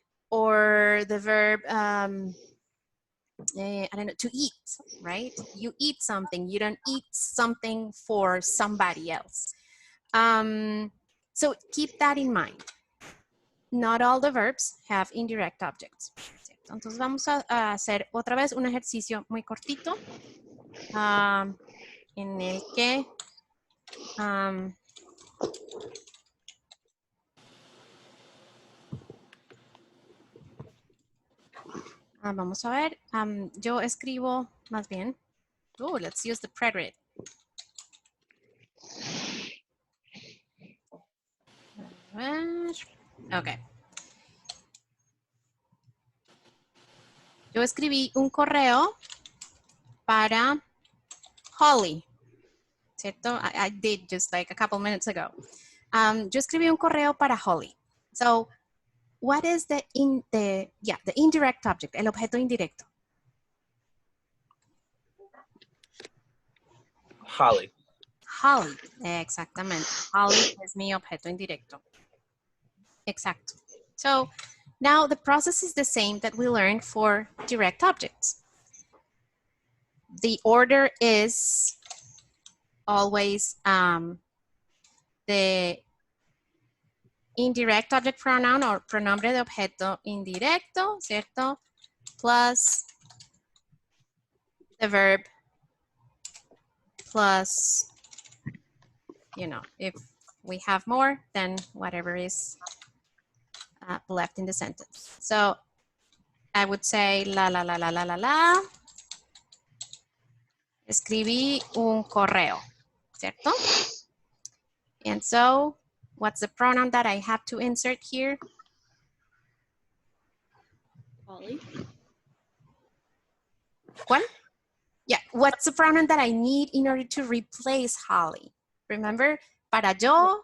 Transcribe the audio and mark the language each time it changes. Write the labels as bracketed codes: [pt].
[en] Or the verb, I don't know, to eat, right? You eat something. You don't eat something for somebody else. So keep that in mind. Not all the verbs have indirect objects. [es] Entonces vamos a hacer otra vez un ejercicio muy cortito en el que vamos a ver, yo escribo más bien, [en] let's use the preterite. Ok. [es] Yo escribí un correo para Holly, ¿cierto? [en] I did just like a couple minutes ago. [es] Yo escribí un correo para Holly. [en] So, what is the indirect object, [es] el objeto indirecto? [en] Holly. [es] Holly, exactamente. Holly es mi objeto indirecto. Exacto. [en] So, now the process is the same that we learned for direct objects. The order is always the indirect object pronoun or [es] pronombre de objeto indirecto, ¿cierto? [en] Plus the verb plus, you know, if we have more, then whatever is left in the sentence. So I would say la, la, la, la, la, la, la. [es] Escribí un correo, ¿cierto? [en] And so, what's the pronoun that I have to insert here? Holly. [es] ¿Cuál? [en] Yeah, what's the pronoun that I need in order to replace Holly? Remember, [es] para yo.